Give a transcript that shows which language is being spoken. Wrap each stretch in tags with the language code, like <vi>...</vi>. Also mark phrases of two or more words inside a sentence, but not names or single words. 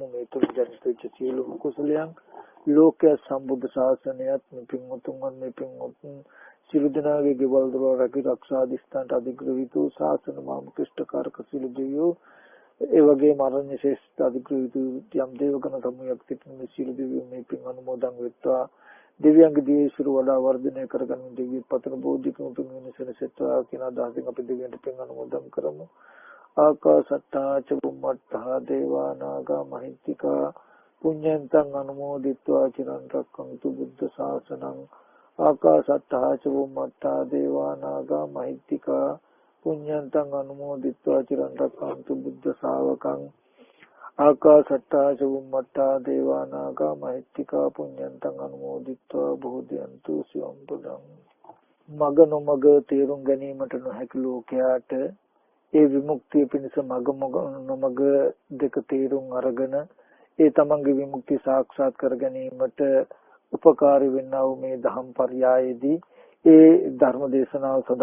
<si>මේ තුන් ජනිත වෙච්ච සියලුම කුසලයන් ලෝකයේ සම්බුද්ධ ශාසනයත් පින් උතුම් සියලු දෙනාගේ ගෙවල් දොර රැකී දිස්ත්‍රාන්ත අධිග්‍රහිත ශාසන මාමුක්ෂ්ඨකාරක සියලු දෙවියෝ ඒ වගේම අරණ්‍ය ශ්‍රේෂ්ඨ අධිග්‍රහිත යම් දේවගණ සමූහයක් සිටින සියලු දෙවියෝ මේ පින් අනුමෝදන් වෙත්වා. දෙවියන්ගේ දිවිසිරු වඩා වර්ධනය කරගන්න දෙවියන් පතන බෝධිකම පින් වෙනසෙත්වා කියන අදහසින් අපි දෙවියන්ට පින් අනුමෝදන් කරමු.</si> <pi>ආකාසට්ටා ච බුම්මට්ටා දේවා නාග මහිත්‍තිකා පුඤ්ඤන්තං අනුමෝදිත්වා චිරන් රැක්කන්තු බුද්ධ ශාසනං. ආකාසට්ටා ච බුම්මට්ටා දේවා නාග මහිත්‍තිකා පුඤ්ඤන්තං අනුමෝදිත්වා චිරන් රැක්කන්තු බුද්ධ ශාවකං. ආකාසට්ටා ච බුම්මට්ටා දේවා නාග මහිත්‍තිකා පුඤ්ඤන්තං අනුමෝදිත්වා බෝධියන්තු සිවම් පදං.</pi> <si>මග නොමග තේරුම් ගැනීමට නොහැකි ලෝකයාට ඒ විමුක්තිය පිණිස මග නොමග දෙක තේරුම් අරගෙන ඒ තමන්ගේ විමුක්තිය සාක්ෂාත් කර ගැනීමට උපකාරී වෙන්නා වූ මේ ධම් පරයයේදී ඒ ධර්ම දේශනාව</si>